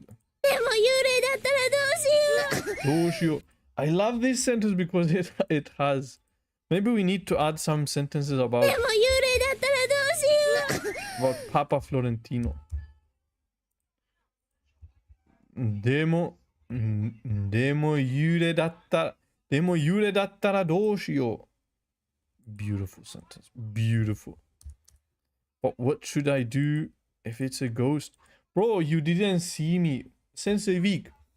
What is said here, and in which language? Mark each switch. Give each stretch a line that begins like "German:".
Japanese: でも幽霊だったらどうしよう。
English: I love this sentence because it has. Maybe we need to add some sentences about
Japanese: でも幽霊だったらどうしよう。
English: about Papa Florentino.
Japanese: でも幽霊だったらどうしよう。
English: Beautiful sentence. Beautiful. But what should I do if it's a ghost? Bro, you didn't see me. Sensei Vic.